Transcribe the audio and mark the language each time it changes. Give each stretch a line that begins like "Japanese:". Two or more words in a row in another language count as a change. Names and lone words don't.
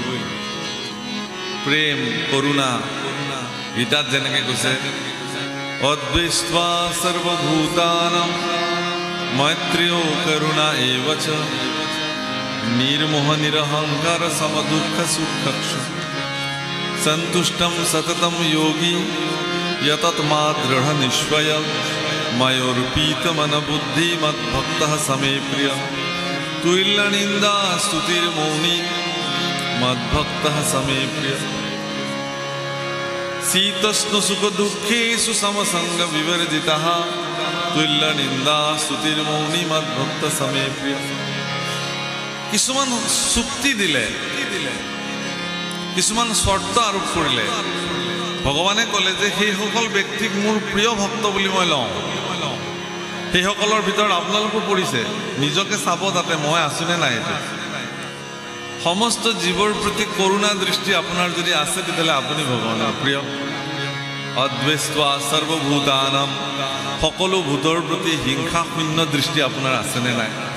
Assamese: প্ৰেম কৰুণা গীতাত যেনেকৈ কৈছে
Sanskrit: অদ্বৈষ্টা সৰ্বভূতানাং মৈত্ৰেয় কৰুণা এব চ নিৰ্মোহ নিৰহংকাৰ সমদুঃখ সুখক্ষ সন্তুষ্টম সততম যোগী यतत्मा दृढ़ निश्चय मयोर्पीत मन बुद्धि मद्भक्त समे प्रिय तुल्य निंदा स्तुतिर्मौनी मद्भक्त समे प्रिय शीतोष्ण सुख दुखेषु समसंग विवर्जितः तुल्य निंदा स्तुतिर्मौनी मद्भक्त समे प्रिय
Assamese: কিছুমান চুক্তি দিলে কিছুমান শর্ত আৰোপ কৰিলে ভগৱানে ক'লে যে সেইসকল ব্যক্তিক মোৰ প্ৰিয় ভক্ত বুলি মই লওঁ সেইসকলৰ ভিতৰত আপোনালোকো পৰিছে নিজকে চাব যাতে মই আছোনে নাই এইটো সমস্ত জীৱৰ প্ৰতি কৰুণা দৃষ্টি আপোনাৰ যদি আছে তেতিয়াহ'লে আপুনি ভগৱানৰ প্ৰিয়
Sanskrit: অদ্বৈষ্টা সৰ্বভূতানাম
Assamese: সকলো ভূতৰ প্ৰতি হিংসা শূন্য দৃষ্টি আপোনাৰ আছেনে নাই